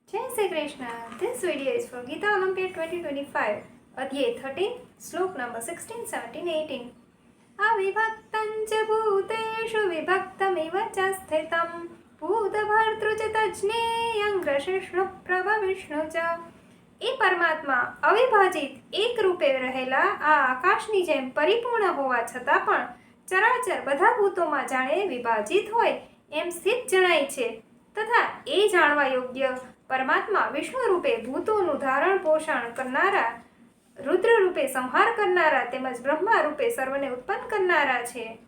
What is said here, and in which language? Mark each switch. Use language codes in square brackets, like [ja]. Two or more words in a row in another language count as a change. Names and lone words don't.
[en] Shri Krishna. This video is for Gita Olympiad 2025, Adhyay 13, Slok number 16, 17, 18. [sa] अविभक्तं च भूतेषु विभक्तमिव च स्थितम् भूतभर्तृ च तज्ज्ञेयं ग्रसिष्णु प्रभविष्णु च. [gu] એ પરમાત્મા અવિભાજિત એક રૂપે રહેલા આ આકાશની જેમ પરિપૂર્ણ હોવા છતાં પણ ચરાચર બધા ભૂતોમાં જાણે વિભાજિત હોય એમ સ્થિત જણાય છે તથા એ જાણવા યોગ્ય પરમાત્મા વિષ્ણુ રૂપે ભૂતોનું ધારણ પોષણ કરનારા, રુદ્ર રૂપે સંહાર કરનારા તેમજ બ્રહ્મા રૂપે સર્વને ઉત્પન્ન કરનારા છે.